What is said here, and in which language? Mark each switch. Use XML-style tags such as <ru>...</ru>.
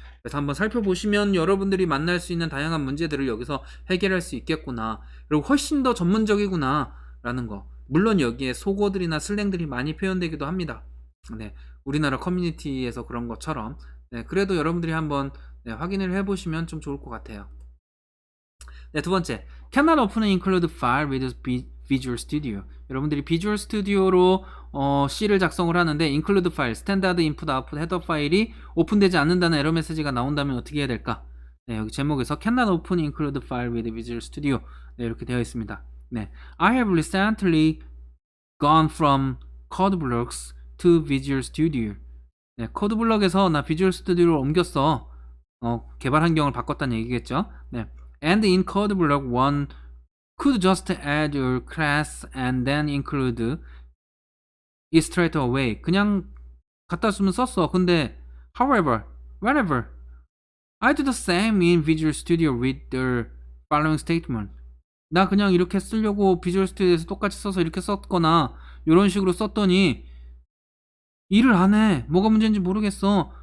<ko>그래서 한번 살펴보시면 여러분들이 만날 수 있는 다양한 문제들을 여기서 해결할 수 있겠구나. 그리고 훨씬 더 전문적이구나 라는 거. 물론 여기에 속어들이나 슬랭들이 많이 표현되기도 합니다. 네, 우리나라 커뮤니티에서 그런 것처럼. 네, 그래도 여러분들이 한번 확인을 해보시면 좀 좋을 것 같아요. 네, 두 번째,</ko> <en>cannot open and include file with Visual Studio.</en> <ko>여러분들이 Visual Studio로 C를 작성을 하는데 include file, standard input, output, header 파일이 오픈되지 않는다는 에러 메시지가 나온다면 어떻게 해야 될까? 네, 여기 제목에서</ko> <en>cannot open and include file with Visual Studio.</en> <ko>네, 이렇게 되어 있습니다.</ko> <en>네, I have recently gone from CodeBlocks to Visual Studio.</en> <ko>네, 코드블럭에서 나 비주얼 스튜디오로 옮겼어. 개발 환경을 바꿨다는 얘기겠죠. 네.</ko> <en>And in CodeBlock 1 could just add your class and then include it straight away.</en> <ko>그냥 갖다 쓰면 썼어.</ko> <en>근데 however, whenever I do the same in Visual Studio with the following statement.</en> <ko>나 그냥 이렇게 쓰려고 비주얼 스튜디오에서 똑같이 써서 이렇게 썼거나 이런 식으로 썼더니 일을 안 해. 뭐가 문제인지 모르겠어.</ko>